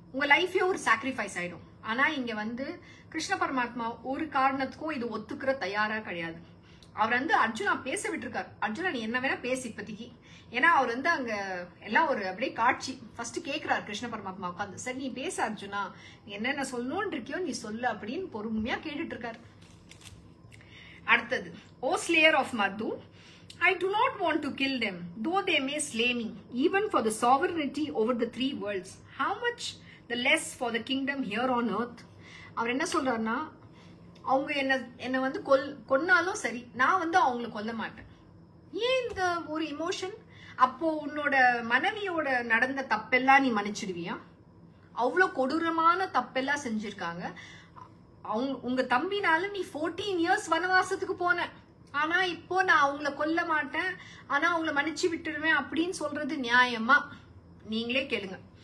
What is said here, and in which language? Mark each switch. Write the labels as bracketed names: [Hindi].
[Tamil] உங்க லைஃபே ஒரு சாக்ரிஃபைஸ் ஆயிடும். ஆனா இங்க வந்து கிருஷ்ண பரமாத்மா ஒரு காரணத்துக்கும் இது ஒத்துக்கிற தயாரா கிடையாது. அவர் வந்து அர்ஜுனா பேச விட்டுருக்காரு. அர்ஜுனா நீ என்ன வேணா பேசு இப்போதைக்கு. ஏன்னா அவர் வந்து அங்க எல்லாம் ஒரு அப்படியே காட்சி ஃபர்ஸ்ட் கேட்கிறாரு கிருஷ்ண பரமாத்மா உட்காந்து, சரி நீ பேச அர்ஜுனா, நீ என்னென்ன சொல்லணும்னு இருக்கியோ நீ சொல்லு அப்படின்னு பொறுமையா கேட்டுட்டு இருக்காரு. [English] அடுத்தது, O slayer of Madhu, I do not want to kill them, though they may slay me, even for the sovereignty over the three worlds. How much the less for the kingdom here on earth. [Tamil] அவர் என்ன சொல்றாருன்னா, அவங்க என்ன வந்து கொன்னாலும் சரி, நான் வந்து அவங்கள கொல்ல மாட்டேன். ஏன் இந்த ஒரு இமோஷன்? அப்போ உன்னோட மனைவியோட நடந்த தப்பெல்லாம் நீ மன்னிச்சிடுவியா? அவ்வளோ கொடூரமான தப்பெல்லாம் செஞ்சிருக்காங்க. உங்க தம்பினால நீ 14 years வனவாசத்துக்கு போன, ஆனா இப்போ நான் அவங்கள கொல்ல மாட்டேன், ஆனா அவங்கள மன்னிச்சு விட்டுருவேன் அப்படின்னு சொல்றது நியாயமா? நீங்களே கேளுங்க.